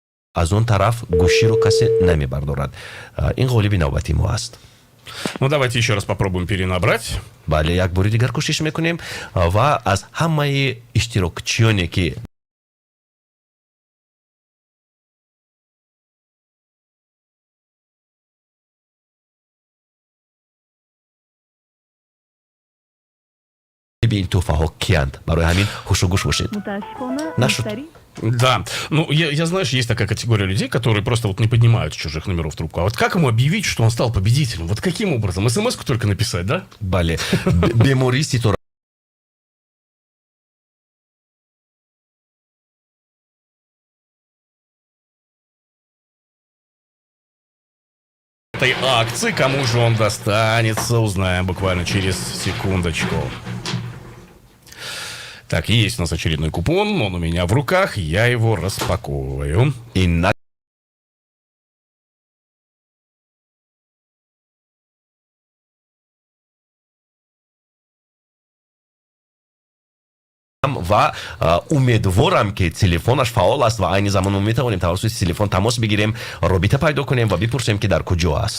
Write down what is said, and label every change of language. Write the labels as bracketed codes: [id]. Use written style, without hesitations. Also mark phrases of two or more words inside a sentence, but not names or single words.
[tg] аз он тараф гӯширо касе намебардорад. Ин ғолиби навбати мо аст. [ru] Ну, давайте еще раз попробуем перенабрать. [tg] бале як бори дигар кӯшиш мекунем ва аз ҳамаи иштирокчиёне ки ин тӯҳфаҳо киянд. Барои ҳамин ҳушу гӯш бошед. Нашуд. [ru] Да. Ну, я знаешь, есть такая категория людей, которые просто вот не поднимают чужих номеров трубку. А вот как ему объявить, что он стал победителем? Вот каким образом? СМС-ку только написать, да? [tg] бале бемории ситора [ru] Этой акции, кому же он достанется, узнаем буквально через секундочку. Так, есть у нас очередной купон, он у меня в руках, я его распаковываю. [tg] ин ва умедворам ки телефонаш фаъол аст ва айни замон мо метавонем тавассути телефон тамос бигирем, робита пайдо кунем ва бипурсем ки дар куҷо аст.